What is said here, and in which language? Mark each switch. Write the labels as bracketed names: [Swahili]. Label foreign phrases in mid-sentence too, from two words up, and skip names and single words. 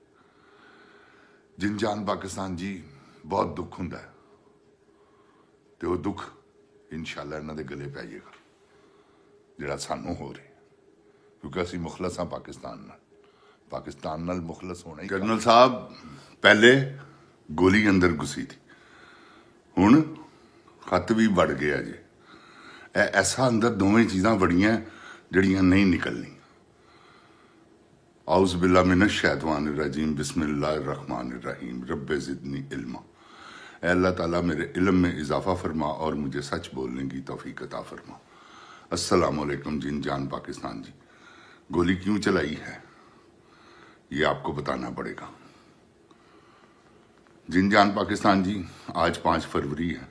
[Punjabi] ਜਿੰਜਾਨ ਪਾਕਿਸਤਾਨ ਜੀ, ਬਹੁਤ ਦੁੱਖ ਹੁੰਦਾ ਹੈ ਤੇ ਉਹ ਦੁੱਖ ਇਨਸ਼ਾਅੱਲਾ ਇਹਨਾਂ ਦੇ ਗਲੇ ਪੈ ਜਾਏਗਾ ਜਿਹੜਾ ਸਾਨੂੰ ਹੋ ਰਿਹਾ, ਕਿਉਂਕਿ ਅਸੀਂ ਮੁਖਲਸ ਹਾਂ ਪਾਕਿਸਤਾਨ ਨਾਲ ਮੁਖਲਸ ਹੋਣਾ ਹੀ। ਕਰਨਲ ਸਾਹਿਬ, ਪਹਿਲੇ ਗੋਲੀ ਅੰਦਰ ਘੁਸੀ ਥੀ, ਹੁਣ ਖਤ ਵੀ ਵੜ ਗਿਆ ਜੀ। ਐਸਾ ਅੰਦਰ ਦੋਵੇਂ ਚੀਜ਼ਾਂ ਵੜੀਆਂ ਜਿਹੜੀਆਂ ਨਹੀਂ ਨਿਕਲਣੀ। [Arabic] أعوذ بالله من الشيطان الرجيم بسم الله الرحمن الرحيم رب زدني علما. [Urdu] اللہ تعالیٰ میرے علم میں اضافہ فرما اور مجھے سچ بولنے کی توفیق عطا فرما. [Arabic] السلام عليكم [Urdu] جنجان پاکستان جی۔ گولی کیوں چلائی ہے یہ آپ کو بتانا پڑے گا. جنجان پاکستان جی، آج 5 فروری ہے.